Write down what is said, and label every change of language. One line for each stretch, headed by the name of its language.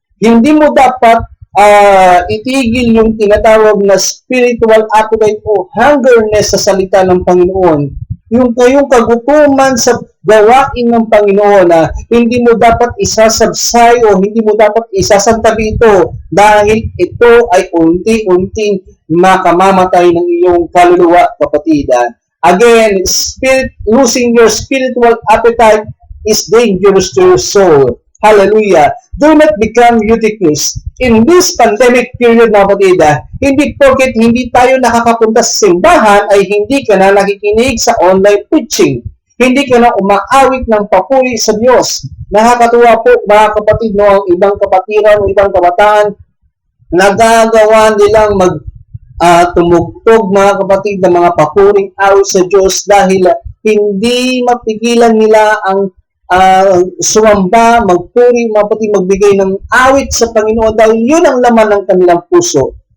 Filipino: Hindi mo dapat itigil yung tinatawag na
English: spiritual appetite
Filipino: o
English: hungerness
Filipino: sa salita ng Panginoon. Yung kayong kagutuman sa gawain ng Panginoon, hindi mo dapat isasabsay o hindi mo dapat isasantabi ito dahil ito ay unti-unting makamamatay ng iyong kaluluwa, kapatid.
English: Again, losing your spiritual appetite is dangerous to your soul. Hallelujah. Do not become Eutychus. In this pandemic period,
Filipino: mga kapatid, hindi porket hindi tayo nakakapunta sa simbahan ay hindi ka na nakikinig sa
English: online preaching.
Filipino: Hindi ka na umaawit ng papuri sa Diyos. Nakakatuwa po, mga kapatid, no, ang ibang kapatiran, ibang kabataan, nagagawa nilang tumugtog, mga kapatid, ng mga papuring awit sa Diyos dahil hindi mapigilan nila ang sumamba, magpuri, mga kapatid, magbigay ng awit sa Panginoon dahil yun ang laman ng kanilang puso.